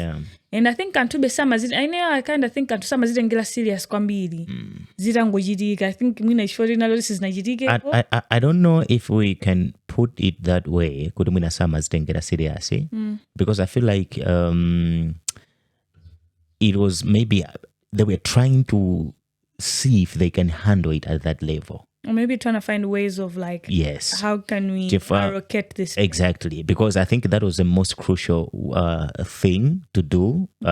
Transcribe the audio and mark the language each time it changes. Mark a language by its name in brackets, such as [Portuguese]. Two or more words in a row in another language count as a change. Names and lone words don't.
[English] And I think [Nyanja] anthu Bensam [English] I kind of think [Nyanja] anthu Sama zitengera serious kwambiri zitangochitika. [English] I think [Nyanja] mwina chifukwa nalo sizinachitike. [English] I don't know if we can put it that way [Nyanja] kuti mwina Sama zitengera [English] serious, because I feel like it was maybe they were trying to see if they can handle it at that level. Or maybe trying to find ways of like, how can we allocate this? Exactly, because I think that was the most crucial thing to do.